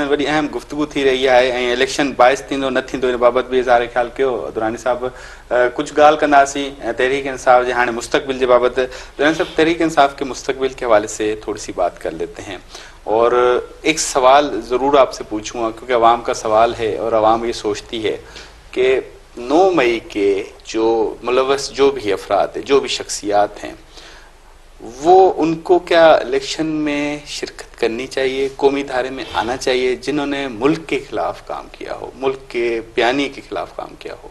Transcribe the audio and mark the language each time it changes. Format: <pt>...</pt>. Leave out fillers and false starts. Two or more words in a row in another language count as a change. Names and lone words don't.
<sd>وڈی اہم گفتگو تھی رہی ہے ऐं इलेक्शन बाइस थींदो न थींदो इन बाबति बि इज़हार ख़्यालु कयो दुरानी साहब. कुझु ॻाल्हि कंदासीं तहरीक इंसाफ जे हाणे मुस्तक़बिल जे बाबति.</sd> <ur>درانی صاحب، تحریک انصاف کے مستقبل کے حوالے سے تھوڑی سی بات کر لیتے ہیں، اور ایک سوال ضرور آپ سے پوچھوں گا کیونکہ عوام کا سوال ہے اور عوام یہ سوچتی ہے کہ 9 مئی کے جو ملوث جو بھی افراد ہیں، جو بھی شخصیات ہیں، وہ ان کو کیا الیکشن میں شرکت کرنی چاہیے، قومی دھارے میں آنا چاہیے، جنہوں نے ملک کے خلاف کام کیا ہو، ملک کے بیانی کے خلاف کام کیا ہو.</ur>